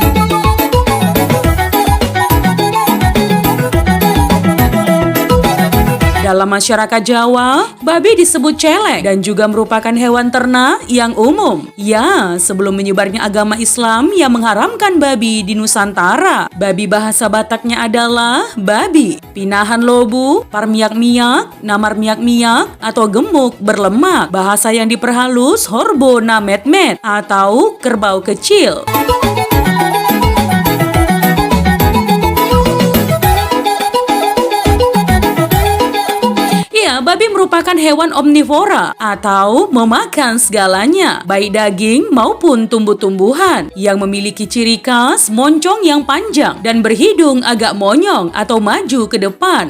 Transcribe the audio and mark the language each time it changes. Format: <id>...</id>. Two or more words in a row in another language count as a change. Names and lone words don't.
<id>Dalam masyarakat Jawa, babi disebut celek dan juga merupakan hewan ternak yang umum. Ya, sebelum menyebarnya agama Islam yang mengharamkan babi di Nusantara. Babi bahasa Bataknya adalah babi,</id> <bbc>pinahan lobu, parmiak-miak, namar miak-miak,</bbc> <id>atau gemuk berlemak. Bahasa yang diperhalus</id> <bbc>horbo na met-met</bbc> <id>atau kerbau kecil. Babi merupakan hewan omnivora atau memakan segalanya, baik daging maupun tumbuh-tumbuhan, yang memiliki ciri khas moncong yang panjang dan berhidung agak monyong atau maju ke depan.</id>